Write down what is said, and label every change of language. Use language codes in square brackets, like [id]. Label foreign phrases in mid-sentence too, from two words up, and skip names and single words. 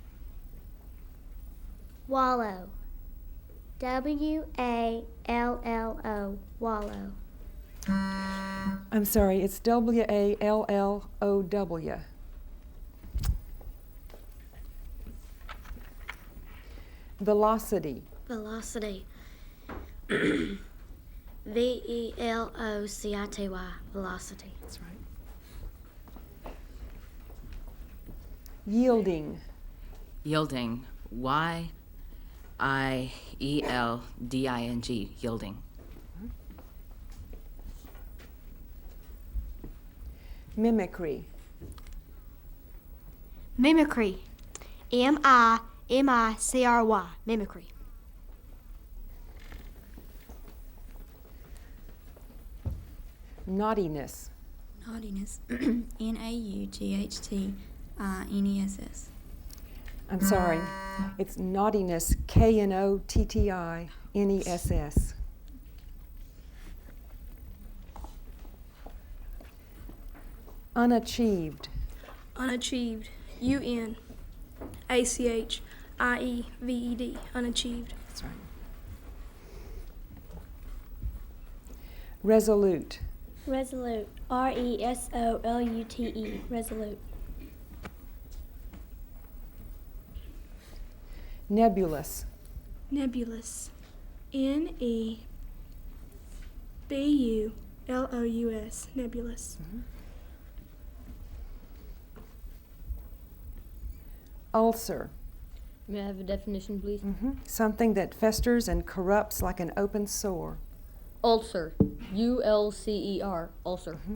[en] Wallow. W-A-L-L-O. Wallow. I'm sorry, it's W-A-L-L-O-W. Velocity. Velocity. V-E-L-O-C-I-T-Y. Velocity. That's right. Yielding. Yielding. Y-I-E-L-D-I-N-G. Yielding. Mimicry. Mimicry. M-I-M-I-C-R-Y. Mimicry. Naughtiness. Naughtiness. N-A-U-G-H-T-I-N-E-S-S. I'm sorry, it's naughtiness, K-N-O-T-T-I-N-E-S-S. Unachieved. Unachieved. U-N-A-C-H-I-E-V-E-D. Unachieved. That's right. Resolute. Resolute. R-E-S-O-L-U-T-E. Resolute. Nebulous. Nebulous. N-E-B-U-L-O-U-S. Nebulous. Ulcer. May I have a definition, please? Something that festers and corrupts like an open sore. Ulcer. U-L-C-E-R. Ulcer.